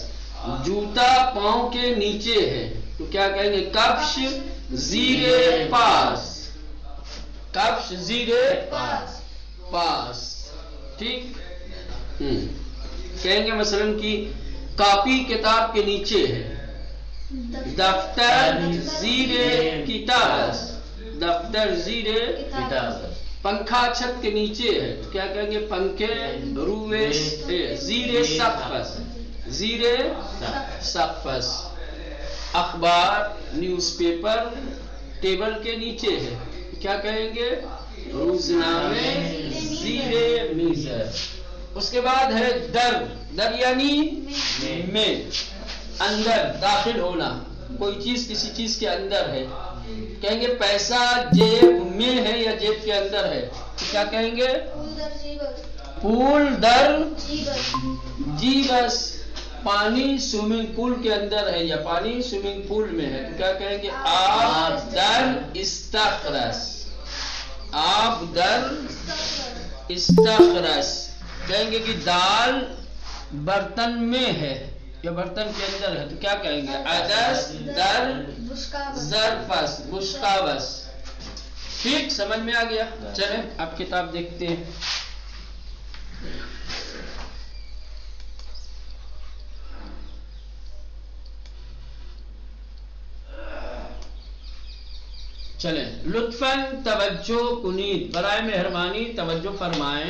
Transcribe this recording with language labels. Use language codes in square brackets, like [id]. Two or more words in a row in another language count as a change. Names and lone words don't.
[ur] جوتا پاؤں کے نیچے ہے تو کیا کہیں گے؟ [fa] کفش زیر پاس. کفش زیر پاس. [ur] ٹھیک، کہیں گے مثلا کہ کاپی کتاب کے نیچے ہے. [fa] دفتر زیر کتابس. دفتر زیر کتابس. [ur] پنکھا چھت کے نیچے ہے تو کیا کہیں گے؟ [fa] پنکھے روئے زیر سقفس. زیر سقفس. [ur] اخبار [en] newspaper [ur] ٹیبل کے نیچے ہے کیا کہیں گے؟ [fa] روزنامے زیر میزر. [ur] اس کے بعد ہے در. در یعنی میں، اندر داخل ہونا. کوئی چیز کسی چیز کے اندر ہے، کہیں گے پیسہ جیب میں ہے یا جیب کے اندر ہے تو کیا کہیں گے؟ [fa] پول در جیبس. [ur] پانی [en] swimming pool [ur] کے اندر ہے یا پانی [en] swimming pool [ur] میں ہے تو کیا کہیں گے؟ [fa] آب در استخرس. آب در استخرس. [ur] کہیں گے کہ دال برتن میں ہے یا برتن کے اندر ہے تو کیا کہیں گے؟ [fa] عدس در ظرفس بشقابس. [ur] ٹھیک، سمجھ میں آ گیا؟ چلیں اب کتاب دیکھتے ہیں. چلیں، [fa] لطفاً توجہ کنید، [ur] برائے مہربانی توجہ فرمائیں.